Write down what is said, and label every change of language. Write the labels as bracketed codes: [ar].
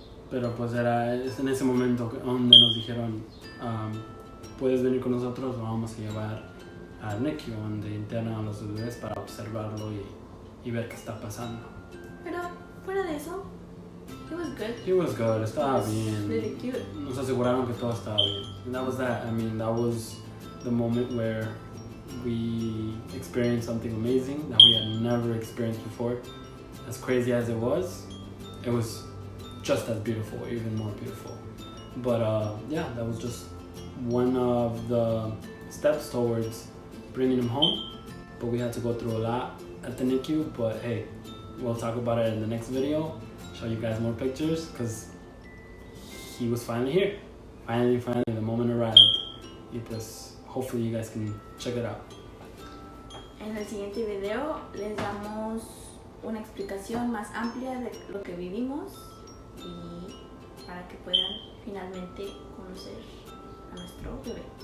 [es] Pero pues es en ese momento donde nos dijeron, puedes venir con nosotros, lo vamos a llevar al NICU, donde internan a los bebés para observarlo y ver qué está pasando. Pero fuera de eso, [en] He was good, [es] estaba bien. [en] Really cute. [es] Nos aseguraron que todo estaba bien. [en] And that was that. I mean, that was the moment where we experienced something amazing that we had never experienced before. As crazy as it was just as beautiful, even more beautiful. But yeah, that was just one of the steps towards bringing him home. But we had to go through a lot at the NICU. But hey, we'll talk about it in the next video. Show you guys more pictures because he was finally here. Finally, the moment arrived. [es] Y pues, [en] hopefully you guys can check it out. [es] En el siguiente video les damos una explicación más amplia de lo que vivimos y para que puedan finalmente conocer a nuestro bebé.